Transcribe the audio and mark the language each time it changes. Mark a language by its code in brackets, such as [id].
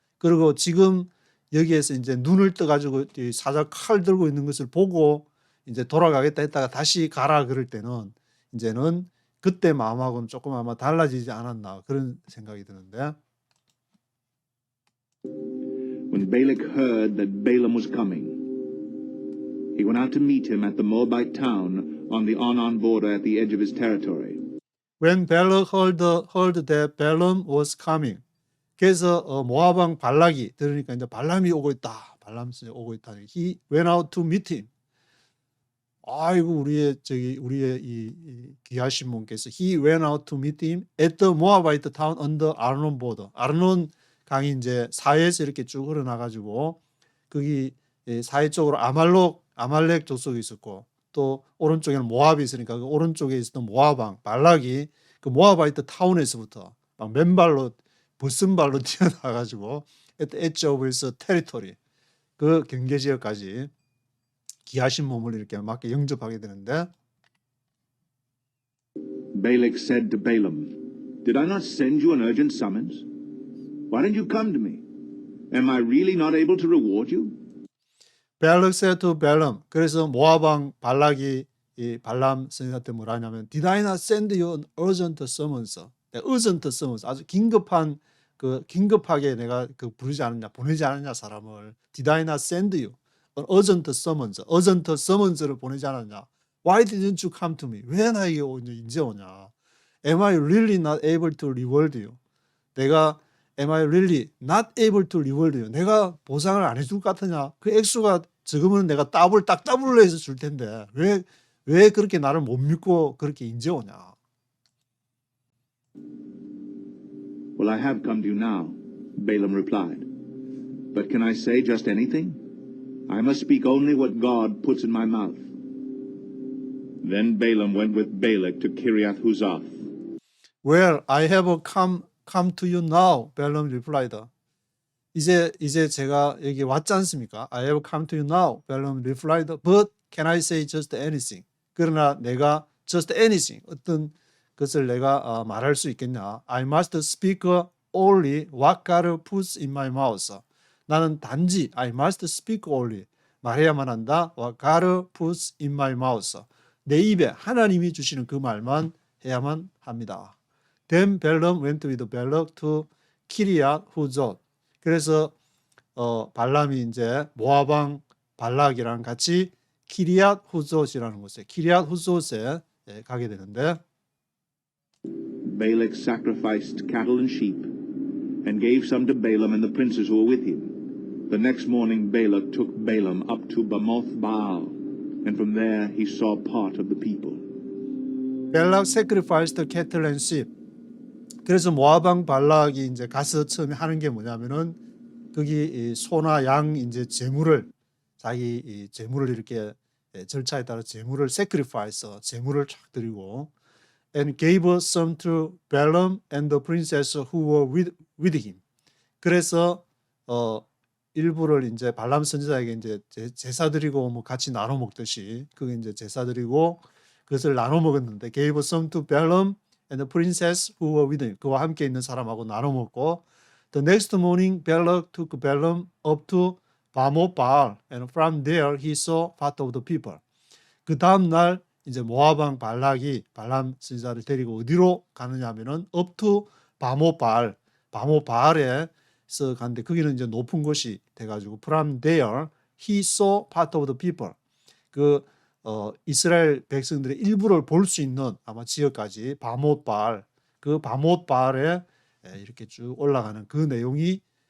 [ko] 그리고 지금 여기에서 이제 눈을 떠가지고 사자 칼 들고 있는 것을 보고 이제 돌아가겠다 했다가 다시 가라 그럴 때는 이제는 그때 마음하고는 조금 아마 달라지지 않았나 그런 생각이 드는데. [en] When Balak heard that Balaam was coming, he went out to meet him at the Moabite town on the Arnon border at the edge of his territory. When Balak heard that Balaam was coming. [ko] 그래서 모압왕 발락이 들으니까 이제 발람이 오고 있다. 발람이 오고 있다. [en] He went out to meet him. [ko] 아이고 우리의 이 귀하신 분께서 [en] He went out to meet him at the Moabite town on the Arnon border. [ko] 아르논 강이 이제 사해에서 이렇게 쭉 흘러나가지고 거기 사해 쪽으로 아말렉 족속이 있었고 또 오른쪽에는 모압이 있으니까 그 오른쪽에 있었던 모압왕 발락이 그 모아바이트 타운에서부터 막 맨발로 벗은발로 뛰어나가지고 [en] at the edge of his territory [ko] 그 경계지역까지 기하신 몸을 이렇게 맞게 영접하게 되는데 [en] Balak said to Balaam, Did I not send you an urgent summons? Why didn't you come to me? Am I really not able to reward you? Balak said to Balaam [ko] 그래서 모압 왕 발락이 이 발람 선지자한테 뭐라 하냐면 [en] Did I not send you an urgent summons? urgent summons [ko] 아주 긴급한 긴급하게 내가 부르지 않았냐 보내지 않았냐 사람을 [en] Did I not send you an urgent summons? urgent summons [ko] 를 보내지 않았냐? [en] Why didn't you come to me? [ko] 왜 나에게 이제 오냐? [en] Am I really not able to reward you? 내가 Am I really not able to reward you? [ko] 내가 보상을 안 해줄 것 같으냐? 그 액수가 적으면 내가 딱 더블로 해서 줄 텐데 왜 그렇게 나를 못 믿고 그렇게 인제 오냐? [en] Well, I have come to you now, Balaam replied. But can I say just anything? I must speak only what God puts in my mouth. Then Balaam went with Balak to Kiriath Huzoth. Well, I have come to you now, Balaam replied. [ko] 이제 제가 여기 왔지 않습니까? [en] I have come to you now, Balaam replied. But can I say just anything? [ko] 그러나 내가 [en] just anything, [ko] 어떤 것을 내가 말할 수 있겠냐? [en] I must speak only what God puts in my mouth. [ko] 나는 단지 [en] I must speak only [ko] 말해야만 한다. [en] What God puts in my mouth. [ko] 내 입에 하나님이 주시는 그 말만 해야만 합니다. [en] Then Balaam went with Balak to Kiriath Huzoth. [ko] 그래서 발람이 이제 모압 왕 발락이랑 같이 키리앗 후조스라는 곳에 키리앗 후조스에 가게 되는데 [en] Balak sacrificed cattle and sheep and gave some to Balaam and the princes who were with him. The next morning Balak took Balaam up to Bamoth Baal, and from there he saw part of the people. Balak sacrificed cattle and sheep. [ko] 그래서 모압 왕 발락이 이제 가서 처음에 하는 게 뭐냐면은 거기 소나 양 이제 제물을 자기 제물을 이렇게 절차에 따라 제물을 sacrifice 제물을 쫙 드리고 [en] and gave some to Balaam and the princess who were with him. [ko] 그래서 일부를 이제 발람 선지자에게 이제 제사 드리고 뭐 같이 나눠 먹듯이 그게 이제 제사 드리고 그것을 나눠 먹었는데 [en] gave some to Balaam and the princess who were with him. [ko] 그와 함께 있는 사람하고 나눠 먹고 [en] The next morning Balak took Balaam up to Bamoth Baal and from there he saw part of the people. [ko] 그 다음 날 이제 모압 왕 발락이 발람 선지자를 데리고 어디로 가느냐 하면은 [en] up to Bamoth Baal, [ko] 바모th 바알에서 갔는데 거기는 이제 높은 곳이 돼가지고 [en] from there he saw part of the people. [ko] 그 이스라엘 백성들의 일부를 볼 수 있는 아마 지역까지 바모th 바알, 그 바모th 바알에 이렇게 쭉 올라가는 그 내용이